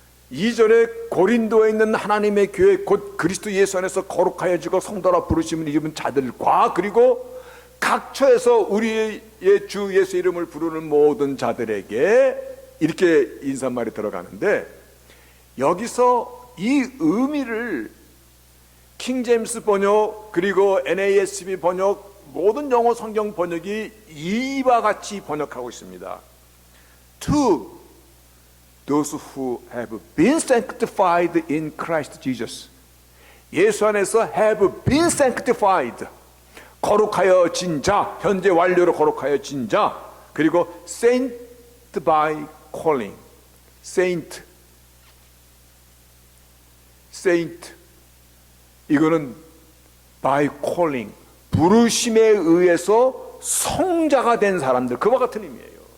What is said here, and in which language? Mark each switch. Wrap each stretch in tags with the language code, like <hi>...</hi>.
<ko>이전에 고린도에 있는 하나님의 교회, 곧 그리스도 예수 안에서 거룩하여지고 성도라 부르심을 입은 자들과, 그리고 각처에서 우리의 주 예수 이름을 부르는 모든 자들에게 이렇게 인사말이 들어가는데, 여기서 이 의미를 킹제임스 번역, 그리고 NASB 번역, 모든 영어 성경 번역이 이와 같이 번역하고 있습니다.</ko> <en>To those who have been sanctified in Christ Jesus.</en> <ko>예수 안에서</ko> <en>have been sanctified,</en> <ko>거룩하여진 자, 현재 완료로 거룩하여진 자, 그리고</ko> <en>saint by calling.</en> <ko>saint 이거는</ko> <en>by calling,</en> <ko>부르심에 의해서 성자가 된 사람들, 그와 같은 의미예요.</ko>